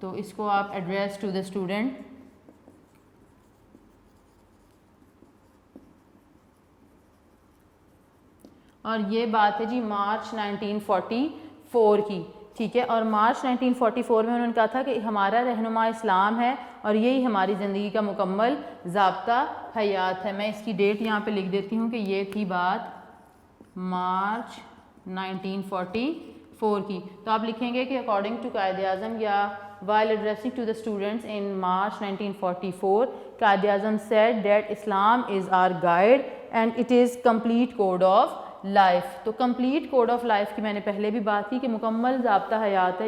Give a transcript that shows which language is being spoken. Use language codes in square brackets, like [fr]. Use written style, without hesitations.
[ur] تو اس کو آپ ایڈریس ٹو دا اسٹوڈنٹ, اور یہ بات ہے جی مارچ 1944 کی, ٹھیک ہے. اور مارچ 1944 میں انہوں نے کہا تھا کہ ہمارا رہنما اسلام ہے اور یہی ہماری زندگی کا مکمل ضابطہ حیات ہے. میں اس کی ڈیٹ یہاں پہ لکھ دیتی ہوں کہ یہ تھی بات مارچ 1944 کی. تو آپ لکھیں گے کہ [en] According to Quaid Azam یا while addressing to the students in March 1944, Quaid Azam said that Islam is our guide and it is complete code of life. [ur] تو complete code of life کی میں نے پہلے بھی بات کی کہ مکمل ضابطہ حیات ہے.